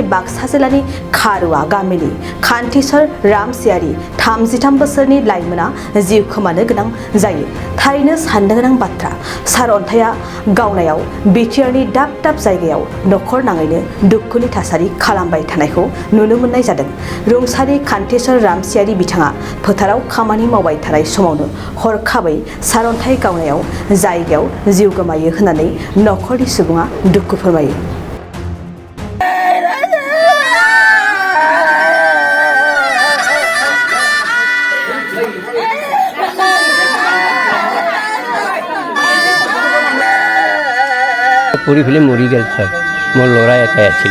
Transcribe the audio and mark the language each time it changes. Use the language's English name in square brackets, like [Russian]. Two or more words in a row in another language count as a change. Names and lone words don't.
[Bodo] बाक्सा जिल्लानि खारुवा गामिनि खान्थिसर रामसियारि 33 बोसोरनि लाइमोना जिउ खोमानो गोनां जायो थारैनो साननो गोनां बाथ्रा सारअन्थाइया गावनायाव बिटिआरनि दाब दाब जायगायाव नखर नाङैनो दुखुनि थासारि खालामबाय थानायखौ नुनो मोननाय जादों रुंसारि खान्थिसर रामसियारि बिथाङा फोथाराव खामानि मावबाय थानाय समावनो हरखाबै सारअन्थाइ गावनायाव जायगायाव जिउ गोमायो होननानै नखरनि सुबुङा दुखु फोरमायो [Assamese] পৰি ফেলে মৰি গ'ল ছাৰ মোৰ ল'ৰা এটাই আছিল